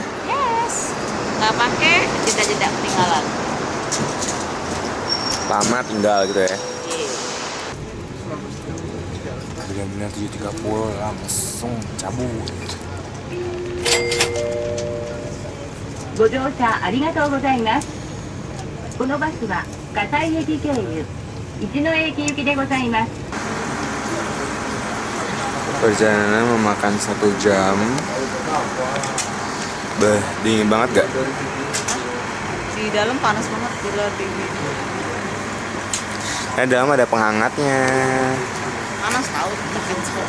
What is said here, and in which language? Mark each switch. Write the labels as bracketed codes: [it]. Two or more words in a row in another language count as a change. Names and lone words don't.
[id] Yes, nggak pakai jeda-jeda ketinggalan. Lama tinggal gitu ya. Iya. Benar-benar 7.30 langsung cabut. [ja] ご乗車ありがとうございます。このバスは葛西駅経由一ノ駅行きでございます。 [id] Perjalanan memakan 1 jam. Bah, dingin banget gak? Di dalam panas banget, gila dingin. Nah, dalam ada penghangatnya. Panas tahu, bikin